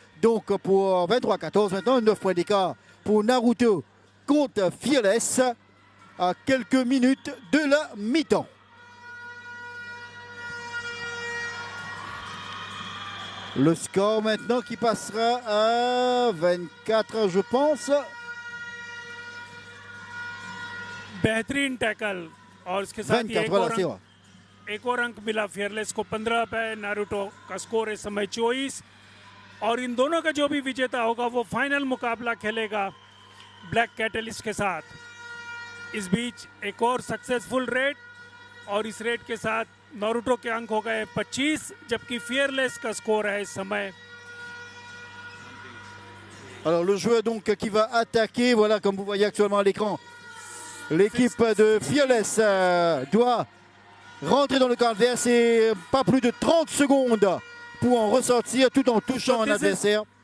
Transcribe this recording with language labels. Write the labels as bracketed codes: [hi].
[fr] Donc pour 23-14 maintenant, 9 points d'écart pour Naruto contre Fearless à quelques minutes de la mi-temps. Le score maintenant qui passera à 24 je pense. [hi] बेहतरीन tackle और इसके साथ ही एक और अंक मिला फियरलेस को। 15 पे नारुतो का स्कोर इस समय 24 और इन दोनों का जो भी विजेता होगा वो फाइनल मुकाबला खेलेगा ब्लैक कैटलिस्ट के साथ। इस बीच एक और सक्सेसफुल रेड और इस रेड के साथ नारुतो के अंक हो गए 25, जबकि फियरलेस का स्कोर है इस समय। [fr] Alors le joueur donc qui va attaquer, voilà comme vous voyez actuellement à l'écran, l'équipe de Fearless doit rentrer dans le camp adverse et pas plus de 30 secondes pour en ressortir tout en touchant un adversaire.